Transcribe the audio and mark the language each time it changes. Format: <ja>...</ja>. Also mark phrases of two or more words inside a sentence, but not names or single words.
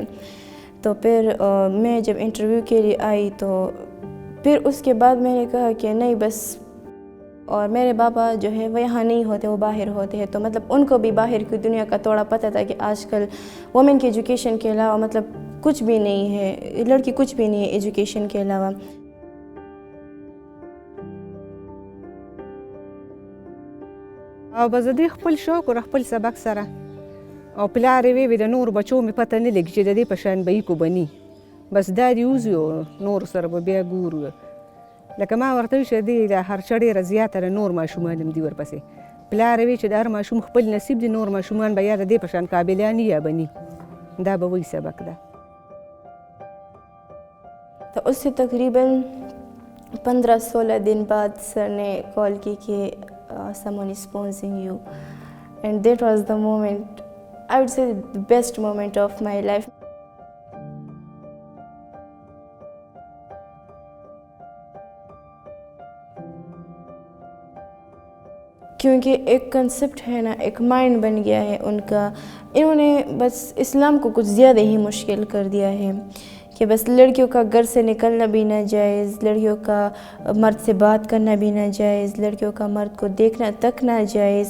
<ur>تو پھر میں جب انٹرویو کے لیے آئی تو پھر اس کے بعد میں نے کہا کہ نہیں بس، اور میرے پاپا جو ہے وہ یہاں نہیں ہوتے، وہ باہر ہوتے ہیں، تو مطلب ان کو بھی باہر کی دنیا کا تھوڑا پتا تھا کہ آج کل ویمن کی ایجوکیشن کے علاوہ مطلب کچھ بھی نہیں ہے، لڑکی کچھ بھی نہیں ہے ایجوکیشن کے علاوہ.</ur> <ps>او به زه دې خپل شوق او خپل سبق سره او پلار یې وی د نور بچو مې پته نه لګي چې د دې په شان به یې کو بني، بس دا دې وځي او نور سره به بیا ګورو. لکه ما ورته ویل چې دې له هر څه ډېره زیاته د نور ماشومان هم دي ورپسې. پلار یې وی چې د هر ماشوم خپل نصیب دي، نور ماشومان به یا د دې په شان قابلان یا بني، دا به وایي سبق ده.</ps> <ur>تو اس سے تقریباً 15-16 دن بعد سر نے کال کی کہ</ur> <en>someone is sponsoring you, and that was the moment, I would say the best moment of my life.</en> <ur>کیونکہ ایک کانسیپٹ ہے نا، ایک مائنڈ بن گیا ہے ان کا، انہوں نے بس اسلام کو کچھ زیادہ ہی مشکل کر دیا ہے کہ بس لڑکیوں کا گھر سے نکلنا بھی نا جائز، لڑکیوں کا مرد سے بات کرنا بھی نا جائز، لڑکیوں کا مرد کو دیکھنا تک نا جائز.</ur>